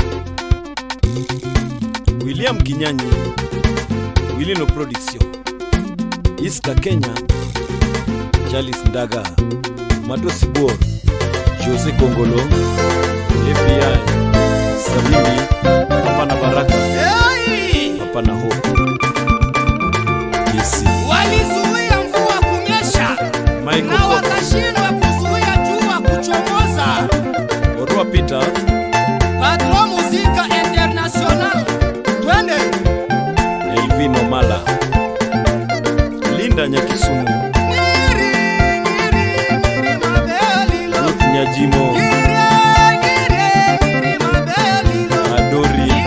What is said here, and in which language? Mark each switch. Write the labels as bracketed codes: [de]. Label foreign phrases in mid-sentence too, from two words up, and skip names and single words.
[sw] William Kinyanyi Wilino Production Iska Kenya Charles Ndaga Madosi Bor Jose Kongolo FBI Samimi Papa na Baraka Papa na Hope Yesi Walizuia mvua kunyesha na wakashindwa kuzuia jua kuchomoza. Orua Peter Patron Muzika International twende Elvino Mala Linda Nyakisumu Ruth Nyajimo Adori